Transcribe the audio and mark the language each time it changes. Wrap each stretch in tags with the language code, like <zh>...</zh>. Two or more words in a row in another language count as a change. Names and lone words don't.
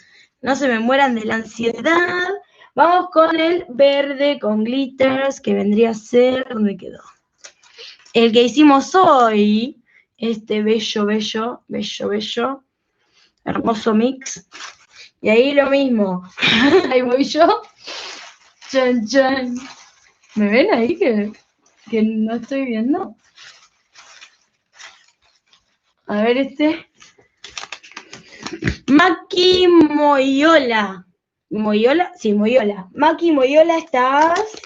<es>No se me mueran de la ansiedad. Vamos con el verde con glitters, que vendría a ser, ¿dónde quedó? El que hicimos hoy, este bello, hermoso mix. Y ahí lo mismo. Ahí voy yo. Chan, chan. ¿Me ven ahí que no estoy viendo? A ver este. Maki Moyola. ¿Moyola? Sí, Moyola. Maki Moyola, ¿estás?</es>